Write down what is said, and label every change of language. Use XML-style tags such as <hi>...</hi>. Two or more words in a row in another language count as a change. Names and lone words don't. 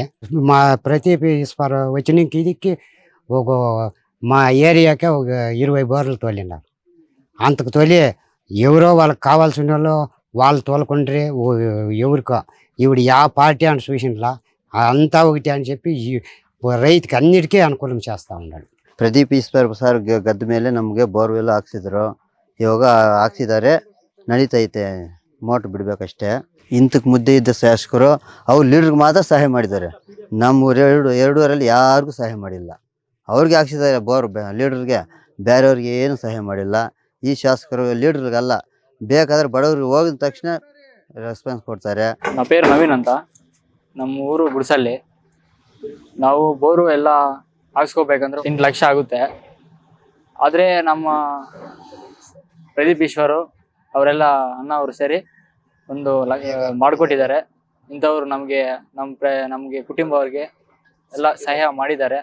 <te>మా ప్రదీప్ ఈశ్వర్ వచ్చిన ఇదికి ఒక మా ఏరియాకే ఒక 20 బోర్లు తోలినారు. అంతకు తోలి ఎవరో వాళ్ళకి కావాల్సిన వాళ్ళు తోలుకుంటారే ఎవరికో ఈవిడ యా పార్టీ అని చూసినలా అంతా ఒకటి అని చెప్పి రైతుకి అన్నిటికీ అనుకూలం చేస్తూ ఉన్నాడు.</te> <kn>ಪ್ರದೀಪ್ ಈಶ್ವರ್ ಸರ್ ಗದ್ದ ಮೇಲೆ ನಮಗೆ ಬೋರ್ವೆಲ್ ಹಾಕ್ಸಿದ್ರು. ಇವಾಗ ಹಾಕ್ಸಿದ್ದಾರೆ, ನಡೀತೈತೆ. ಮೋಟ್ರ್ ಬಿಡಬೇಕಷ್ಟೇ. ಇಂತಕ್ಕೆ ಮುದ್ದೆ ಇದ್ದ ಶಾಸಕರು ಅವ್ರು ಲೀಡ್ರಿಗೆ ಮಾತ್ರ ಸಹಾಯ ಮಾಡಿದ್ದಾರೆ. ನಮ್ಮ ಎರಡೂರಲ್ಲಿ ಯಾರಿಗೂ ಸಹಾಯ ಮಾಡಿಲ್ಲ. ಅವ್ರಿಗೆ ಹಾಕ್ಸಿದ್ದಾರೆ ಬೋರ್, ಲೀಡ್ರಿಗೆ. ಬೇರೆಯವ್ರಿಗೆ ಏನು ಸಹಾಯ ಮಾಡಿಲ್ಲ. ಈ ಶಾಸಕರು ಲೀಡ್ರಿಗಲ್ಲ, ಬೇಕಾದ್ರೆ ಬಡವ್ರಿಗೆ ಹೋಗಿದ ತಕ್ಷಣ ರೆಸ್ಪಾನ್ಸ್ ಕೊಡ್ತಾರೆ.</kn> <te>నా పేరు</te> <kn>నవీన్ ಅಂತ. ನಮ್ಮ ಊರು ಗುಡ್ಸಳ್ಳಿ. ನಾವು ಬೋರು ಎಲ್ಲ ಹಾಕ್ಸ್ಕೋಬೇಕಂದ್ರೆ 8 ಲಕ್ಷ ಆಗುತ್ತೆ. ಆದರೆ ನಮ್ಮ ಪ್ರದೀಪ್ ಈಶ್ವರು ಅವರೆಲ್ಲ ಅಣ್ಣ ಅವರು ಸೇರಿ ಒಂದು ಮಾಡಿಕೊಟ್ಟಿದ್ದಾರೆ. ಇಂಥವ್ರು ನಮಗೆ ಕುಟುಂಬವ್ರಿಗೆ ಎಲ್ಲ ಸಹಾಯ ಮಾಡಿದ್ದಾರೆ.</kn>